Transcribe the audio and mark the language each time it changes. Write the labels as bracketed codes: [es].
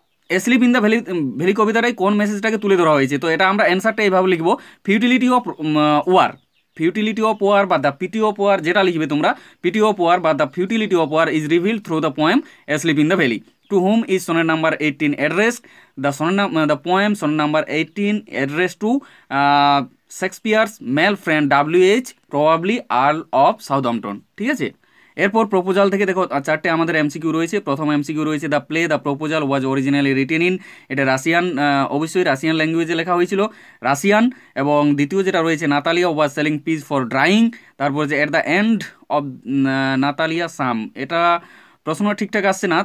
[bn] Sleep in the valley কবিতাটাই কোন মেসেজটাকে তুলে ধরা হয়েছে? তো এটা আমরা অ্যান্সারটা এইভাবে লিখবো, futility of war. [en] futility of war বা the pity of war, [bn] যেটা লিখবে তোমরা, [en] Pity of war বা the futility of war is revealed through the poem asleep in the valley. To whom is sonnet number 18 addressed? The poem sonnet number 18 addressed to Shakespeare's male friend W.H., probably Earl of Southampton, [bn] ঠিক আছে। এরপর proposal থেকে দেখো 4টে আমাদের MCQ রয়েছে। প্রথম MCQ রয়েছে, [en] the play the proposal was originally written in, [bn] এটা রাশিয়ান, অবশ্যই রাশিয়ান ল্যাঙ্গুয়েজে লেখা হয়েছিল, রাশিয়ান। এবং দ্বিতীয় যেটা রয়েছে, [en] Natalia was selling peas for drying. [bn] তারপর যে [en] at the end of Natalia some, [bn] এটা প্রশ্ন ঠিকঠাক আসছে না।